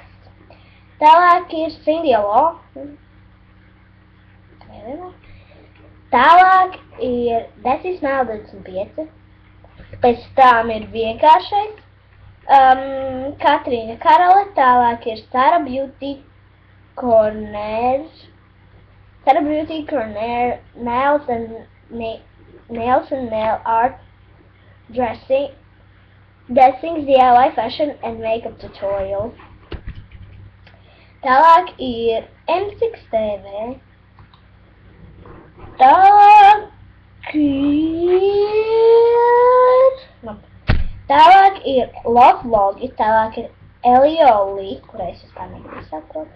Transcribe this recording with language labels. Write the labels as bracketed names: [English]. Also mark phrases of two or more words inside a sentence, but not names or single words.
[Latvian] Tālāk ir Cindy Law. Tālāk ir Desi Smile 25. Pēc tām ir vienkāršais. Katrīna Karole. Tālāk ir Sara Beauty Corner. Sara Beauty Corner. [English] Nails and Nail Art Dressings, DIY Fashion and Makeup Tutorials. [Latvian] Tālāk ir M6TV. Tālāk ir Love Vlogi. Tālāk ir Elioli, kurai es vispār nesaprotu.